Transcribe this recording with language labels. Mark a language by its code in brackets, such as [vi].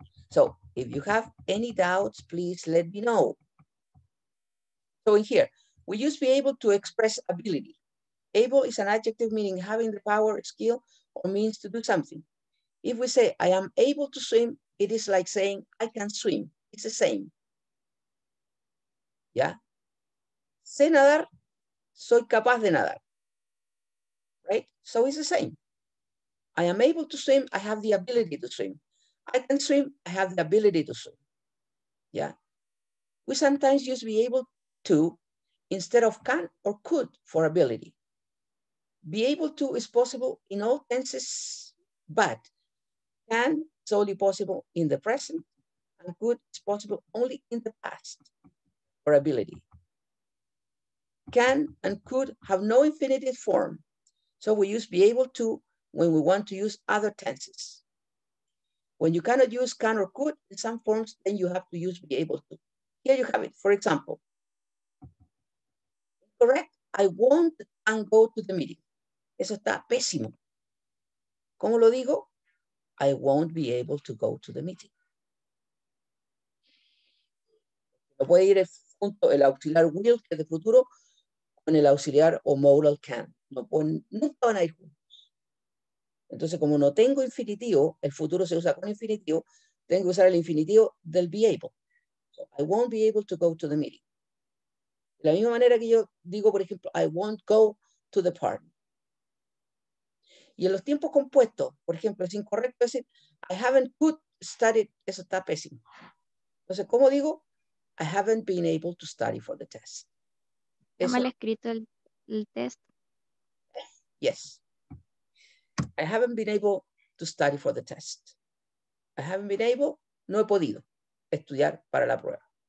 [en] So if you have any doubts, please let me know. So in here, we use be able to express ability. Able is an adjective meaning having the power, skill, or means to do something. If we say, I am able to swim, it is like saying, I can swim. It's the same. [es] ¿Ya? Sé nadar, soy capaz de nadar. [en] Right? So it's the same. I am able to swim, I have the ability to swim. I can swim, I have the ability to swim. Yeah. We sometimes use be able to instead of can or could for ability. Be able to is possible in all tenses, but can is only possible in the present, and could is possible only in the past for ability. Can and could have no infinitive form, so we use be able to when we want to use other tenses. When you cannot use can or could in some forms, then you have to use be able to. Here you have it. For example, correct, I won't and go to the meeting. [es] Eso está pésimo. ¿Cómo lo digo? [en] I won't be able to go to the meeting. [es] No puede ir junto el auxiliar will, que es de futuro, con el auxiliar o modal can. No van a ir juntos. Entonces, como no tengo infinitivo, el futuro se usa con infinitivo, tengo que usar el infinitivo del be able. [en] So, I won't be able to go to the meeting. [es] De la misma manera que yo digo, por ejemplo, [en] I won't go to the party. [es] Y en los tiempos compuestos, por ejemplo, es incorrecto decir, [en] I haven't could studied, [es] eso está pésimo. Entonces, ¿cómo digo? [en] I haven't been able to study for the test. [es] Está Eso, mal escrito el test. [en] yes. I haven't been able to study for the test. I haven't been able, [es] no he podido estudiar para la prueba.